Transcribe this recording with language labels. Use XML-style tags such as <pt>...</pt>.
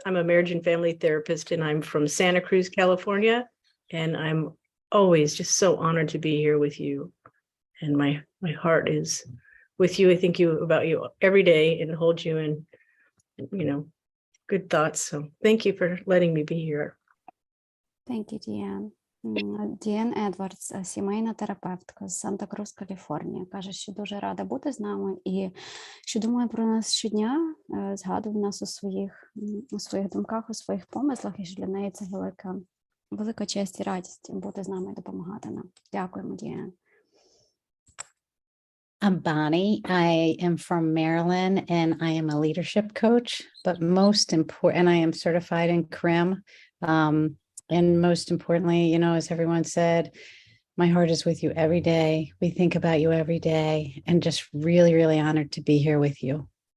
<en>I'm a marriage and family therapist, and I'm from Santa Cruz, California, and I'm always just so honored to be here with you, and my heart is with you. I think about you every day and hold you in, good thoughts. So thank you for letting me be here. Thank you, Deanne.</en> <uk>Deanne Edwards, сімейна терапевтка з Санта-Крус, Каліфорнія, каже, що дуже рада бути з нами і що думає про нас щодня, згадує нас у своїх думках, у своїх помислах, і що для неї це велика честь і радість бути з нами і допомагати нам. Дякуємо, Deanne.</uk> <en>I'm Bonnie. I am from Maryland, and I am a leadership coach, but most important, and I am certified in CRIM. And most importantly, as everyone said, my heart is with you every day. We think about you every day, and just really, really honored to be here with you.</en>